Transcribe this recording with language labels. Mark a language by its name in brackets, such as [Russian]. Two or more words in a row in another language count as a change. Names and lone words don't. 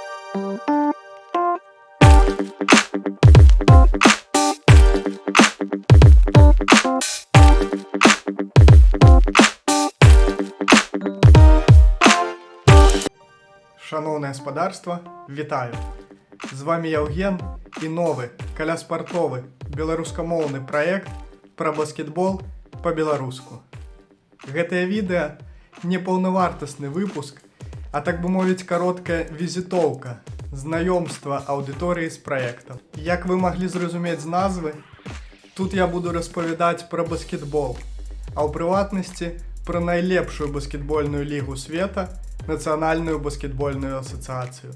[Ukrainian] Шановне господарство, вітаю! З вами Євген і новий [Belarusian] каляспартовий беларускамоўны праект пра баскетбол па-беларуску. Гэтае відэа не паўнавартасны выпуск, а так бы мовіць кароткая візітоўка, знаёмства аўдыторыі з праектам. Як вы маглі зразумець з назвы, тут я буду распавядаць пра баскетбол, а ў прыватнасці пра найлепшую баскетбольную лігу света, Нацыянальную баскетбольную асацыяцыю.